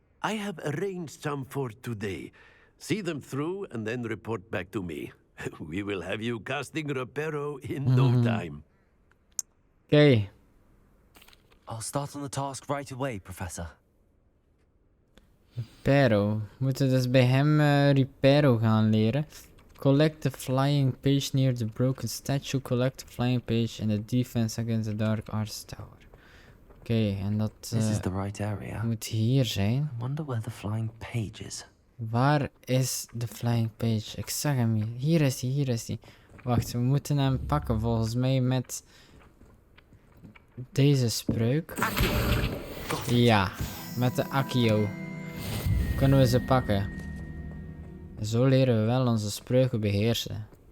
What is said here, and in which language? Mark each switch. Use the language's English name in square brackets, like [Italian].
[English] I have arranged some for today. See them through and then report back to me. We will have you casting Reparo in no time. [Dutch] Oké. [English] I'll start on the task right away, Professor. Reparo. [Dutch] We moeten dus bij hem Reparo gaan leren. [English] Collect the flying page near the broken statue. Collect the flying page in the defense against the dark arts tower. [Dutch] Oké, en dat [English] This is the right area. [Dutch] moet hier zijn. [English] I wonder where the flying page is. [Dutch] Waar is de flying page? Ik zag hem hier. Hier is hij, hier is hij. Wacht, we moeten hem pakken volgens mij met deze spreuk. Ja, met de Accio. Kunnen we ze pakken. Zo leren we wel onze spreuken beheersen.